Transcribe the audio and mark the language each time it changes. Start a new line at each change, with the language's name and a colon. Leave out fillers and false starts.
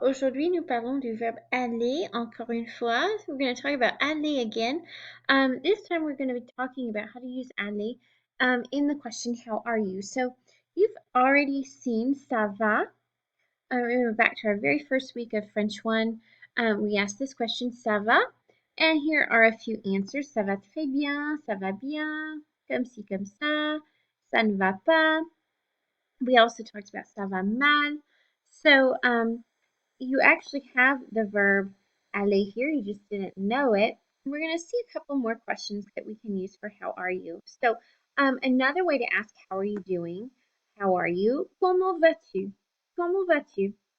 French: Aujourd'hui, nous parlons du verbe aller encore une fois.
English: So we're going to talk about aller again. This time we're going to be talking about how to use aller in the question, how are you? So you've already seen
French: ça va.
English: Remember back to our very first week of French 1, we asked this question,
French: ça va?
English: And here are a few answers.
French: Ça va très bien, ça va bien, comme ci, comme ça ne va pas.
English: We also talked about
French: ça va mal.
English: So, you actually have the verb aller here, you just didn't know it. We're going to see a couple more questions that we can use for how are you. So another way to ask how are you doing, how are you,
French: comment vas-tu, comment vas-tu.